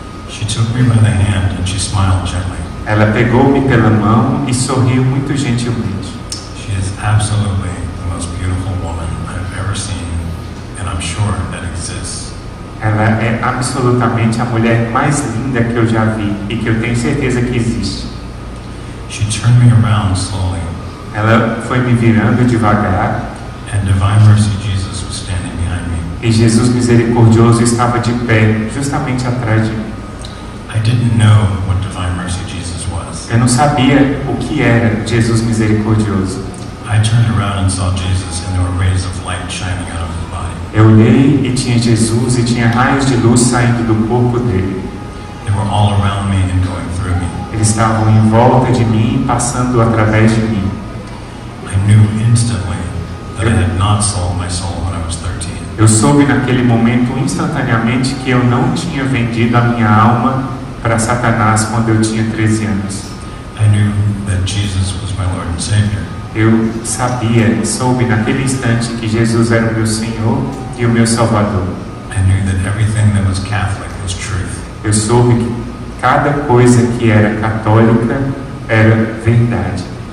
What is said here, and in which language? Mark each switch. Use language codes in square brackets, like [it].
[en] She took me by the hand and she smiled gently. [pt] Ela pegou-me pela mão e sorriu muito gentilmente. [en] She is absolutely the most beautiful woman I've ever seen, and I'm sure that exists. [pt] Ela é absolutamente a mulher mais linda que eu já vi e que eu tenho certeza que existe. [en] She turned me around slowly, [pt] Ela foi me virando devagar [en] and Divine Mercy Jesus was standing behind me. [pt] e Jesus misericordioso estava de pé justamente atrás de mim. [en] I didn't know what Divine Mercy Jesus was. [pt] Eu não sabia o que era Jesus misericordioso. [en] I turned around and saw Jesus, and there were rays of light shining out of his body. [pt] Eu olhei e tinha Jesus e tinha raios de luz saindo do corpo dele. [en] They were all around me and going through me. [pt] Eles estavam em volta de mim, passando através de mim. [en] I knew instantly that I had not sold my soul when I was 13. [pt] Eu soube naquele momento instantaneamente que eu não tinha vendido a minha alma para Satanás quando eu tinha 13 anos. [en] I knew that Jesus was my Lord and Savior. [pt] Eu sabia, soube naquele instante que Jesus era o meu Senhor e o meu Salvador. [en] I knew that everything that was Catholic was truth. [pt] Eu soube que cada coisa que era católica era verdade.